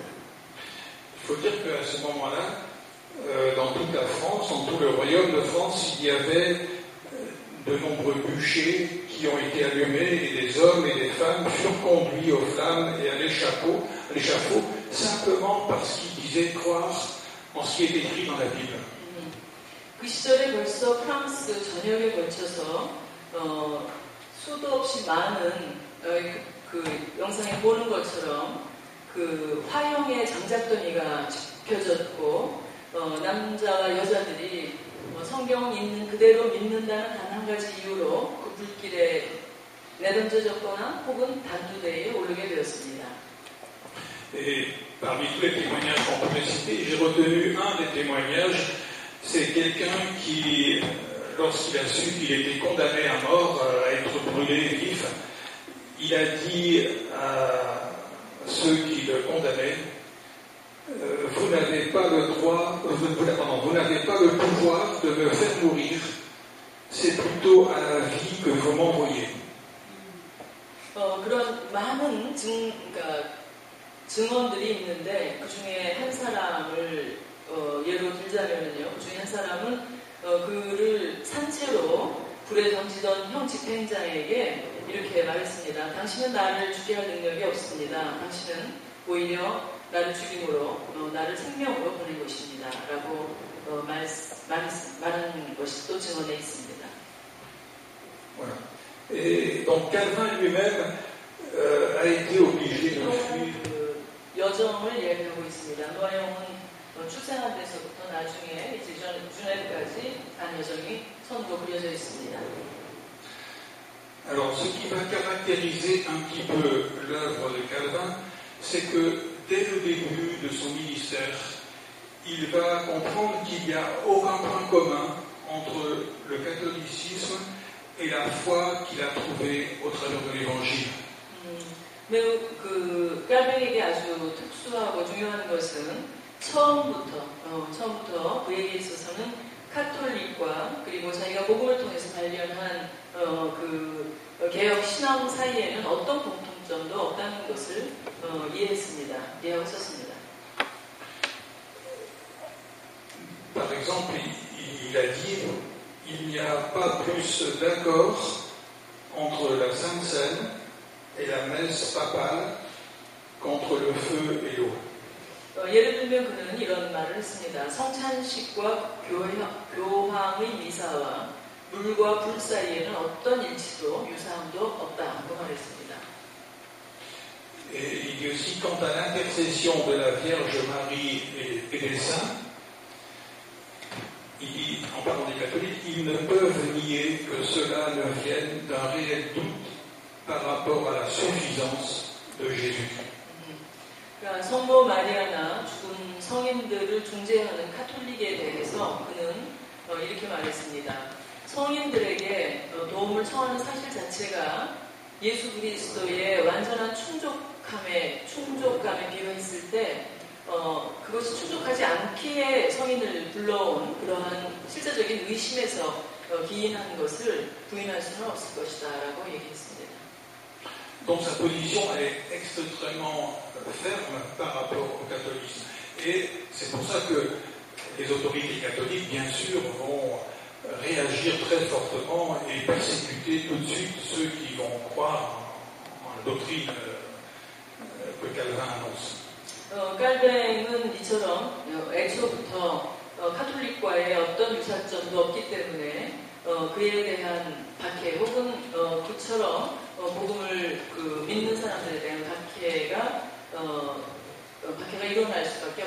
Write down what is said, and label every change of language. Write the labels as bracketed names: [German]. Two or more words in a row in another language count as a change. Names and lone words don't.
[French] Il faut dire qu'à ce moment-là, dans toute la France, dans tout le royaume de France, il y avait de nombreux bûchers qui ont été allumés et des hommes et des femmes furent conduits aux flammes et à l'échafaud simplement parce qu'ils disaient croire en ce qui est écrit dans la Bible. [Korean] 그 시절에 벌써 프랑스 전역에 걸쳐서 수도 없이 많은 그 영상에 보는 것처럼 그 화형의 장작더미가 펴졌고 남자와 여자들이 성경을 있는 그대로 믿는다는 단 한 가지 이유로 그 불길에 내던져졌거나 혹은 단두대에 오르게 되었습니다. [French] Et parmi tous les témoignages qu'on pouvait citer, j'ai retenu un des témoignages, c'est quelqu'un qui, lorsqu'il a su qu'il était condamné à mort, à être brûlé vif, il a dit à ceux qui le condamnaient, vous n'avez pas le droit, vous n'avez pas le pouvoir de me faire mourir, c'est plutôt à la vie que vous m'envoyez. [Korean] 그런 많은 증언들이 있는데 그 중에 한 사람을 예로 들자면요, 그 중에 한 사람은 그를 산채로 불에 던지던 형 집행자에게 이렇게 말했습니다. 당신은 나를 죽게 할 능력이 없습니다. 당신은 오히려 나를 죽임으로 나를 생명으로 보낸 것입니다. 라고 말한 것이 또 증언에 있습니다. [French] Voilà. Et donc Calvin lui-même a été obligé de fuir. [Korean] 여정을 이야기하고 있습니다. 노아형은 출생한 데서부터 나중에 이제 주네까지 간 여정이 선으로 그려져 있습니다. [French] Alors, ce qui va caractériser un petit peu l'œuvre de Calvin, c'est que dès le début de son ministère, il va comprendre qu'il n'y a aucun point commun entre le catholicisme et la foi qu'il a trouvée au travers de l'Évangile. [Korean] 매우 깔뱅에게 아주 특수하고 중요한 것은 처음부터 그에게 있어서는 카톨릭과 그리고 자기가 복음을 통해서 발견한 그 개혁 신앙 사이에는 어떤 공통점도 없다는 것을 이해하고 있었습니다. [French] Par exemple, il a dit il n'y a pas plus d'accord entre la Sainte Seine et la messe papale qu'entre le feu et l'eau. [Korean] 예를 들면 그는 이런 말을 했습니다. 성찬식과 교황의 미사와 물과 불 사이에는 어떤 일치도 유사함도 없다고 말했습니다. [French] Et il dit aussi quant à l'intercession de la Vierge Marie et des saints, il dit, en parlant des catholiques, ils ne peuvent nier que cela ne vienne d'un réel doute par rapport à la suffisance de Jésus. [Korean] 그러니까 성모 마리아나 죽은 성인들을 중재하는 카톨릭에 대해서 그는 이렇게 말했습니다. 성인들에게 도움을 청하는 사실 자체가 예수 그리스도의 완전한 충족감에 비유했을 때 그것이 충족하지 않기에 성인을 불러온 그러한 실제적인 의심에서 기인한 것을 부인할 수는 없을 것이다 라고 얘기했습니다. [French] Donc sa position est extrêmement ferme par rapport au catholicisme. Et c'est pour ça que les autorités catholiques, bien sûr, vont réagir très fortement et persécuter tout de suite ceux qui vont croire en la doctrine que Calvin annonce. [Korean] 깔뱅은 이처럼 애초부터 카톨릭과의 어떤 유사점도 없기 때문에 그에 대한 박해 혹은 그처럼 복음을 믿는 사람들에 대한 박해가 일어날 수